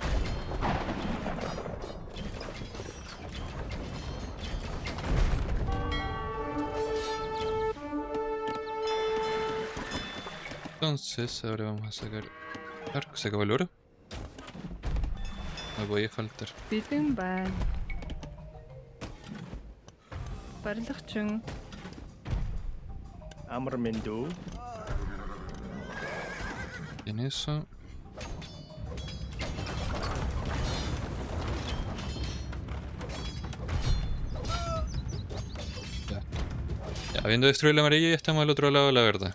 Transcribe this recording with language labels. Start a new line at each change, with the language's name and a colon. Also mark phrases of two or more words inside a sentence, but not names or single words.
Spanish: Entonces, ahora vamos a sacar arco. ¿Se acabó el oro? No podía faltar.
Mongolian: Бэлэн байна. Барилгачин. Amrmendu.
Spanish: Bien eso. Ya. Ya, habiendo destruido la amarilla ya estamos al otro lado, la verdad.